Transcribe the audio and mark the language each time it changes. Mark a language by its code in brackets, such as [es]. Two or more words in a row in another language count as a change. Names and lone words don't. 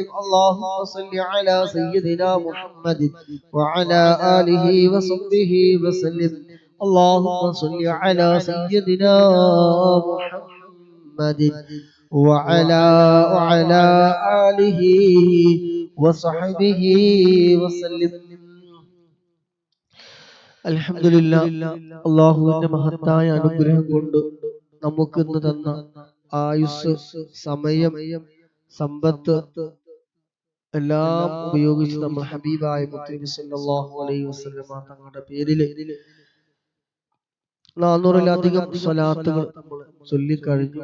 [ar] اللهم صل على سيدنا محمد وعلى آله وصحبه وسلم. اللهم صل على سيدنا محمد وعلى آله وصحبه وسلم. [ml] അൽഹംദുലില്ലാ, അള്ളാഹുവിന്റെ മഹത്തായ അനുഗ്രഹം കൊണ്ട് നമുക്ക് ഇന്ന് തന്ന ആയുസ്, സമയം, സമ്പത്ത് എല്ലാം ഉപയോഗിച്ച് നമ്മൾ ഹബീബായ മുത്തനബി [ar] صلى الله عليه وسلم [ml] തങ്ങളുടെ പേരിൽ 400-ലധികം സ്വലാത്തുകൾ നമ്മൾ ചൊല്ലിക്കഴിഞ്ഞു.